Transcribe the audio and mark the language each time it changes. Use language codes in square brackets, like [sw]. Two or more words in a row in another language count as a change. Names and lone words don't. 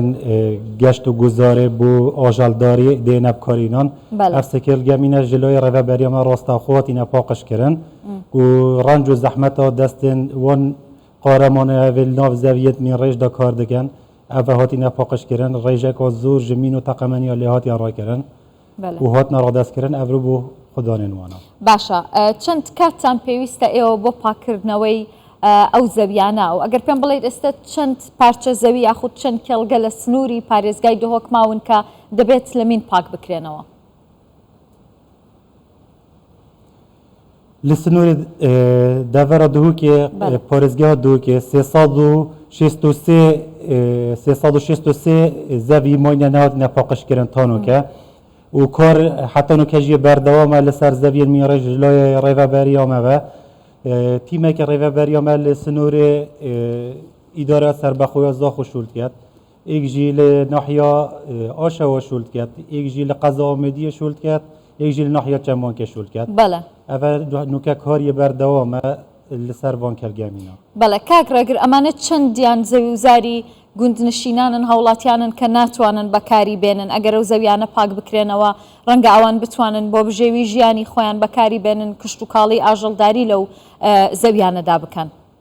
[ku] گەشت و گوزارێ بۆ ئاژەڵداری دێنە بکارینان ئەف سێ کێڵگەمینە ژلۆی ڕێڤەبەریەمە ڕاستەخۆتینە پاقشکردن و ڕەنج و زەحمەتە دەستێن وان قارەمانە ئەڤێل ناو زەویەت من ڕێژدا کار دەکەن ئەڤە هاتینە پاقشکردن ڕێژێکە زۆر ژمین و تەقەمەنیە لێ هاتیان ڕاکردن و هاتنە ڕادەستکردن ئەڤرو بۆ خودانێنوانە. [ckb] باشە چەند کاتتان پێویستە ئێوە بۆ پاکردنەوەی ئەو زەویانە و ئەگەر پێم بڵێیت ئێستا چەند پارچە زەوی یاخود چەند کێڵگە لە سنووری پارێزگای دهۆک ماون کە دەبێت لە مین پاک بکرێنەوە؟ [ku] li Sinûrê devera Duhokê parêzgeha Duhokê 363 zevî mayne nehatine paqijkirin tanoke û kar hetanoke jî berdewam e li ser zeviyên mîrê ji layê rêveberiya me ve tîmeke rêveberiya me li Sinûrê îdara serbexweya Zaxo şûld ket êk jî li nahiya Aşewa şûld ket êk jî li Qeza Amêdiyê şûld ket êk jî li nahiya Çemakê şûld ket ئەڤە نوکەک هاریە بەردەوامە لەسەر وان کێڵگەمینە. [ckb] بەڵێ کاک ڕێگر ئەمانە چەندیان زەوی وزاری گوندنشینانن هاوڵاتیانن کە ناتوانن بەکاری بێنن ئەگەر ئەو زەویانە پاک بکرێنەوە ڕەنگە ئەوان بتوانن بۆ بژێوی ژیانی خۆیان بەکاری بێنن کشت و کاڵی ئاژەڵداری لەو زەویانەدا بکەن.